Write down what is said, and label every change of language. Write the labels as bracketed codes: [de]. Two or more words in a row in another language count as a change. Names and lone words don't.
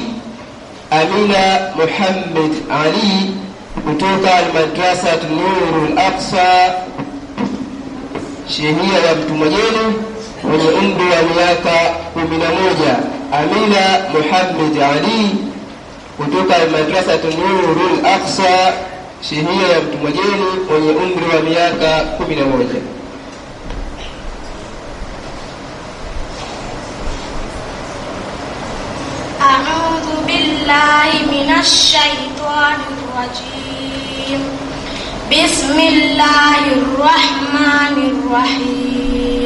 [sw] Amina Muhammad Ali kutoka al-Madrasa Nurul Aqsa shehia ya Mtumajeni mwenye umri wa miaka 11. Amina Muhammad Ali kutoka al-Madrasa Nurul Aqsa shehia ya Mtumajeni mwenye umri wa miaka 11. [ar] أعوذ بالله من الشيطان الرجيم. بسم الله الرحمن الرحيم.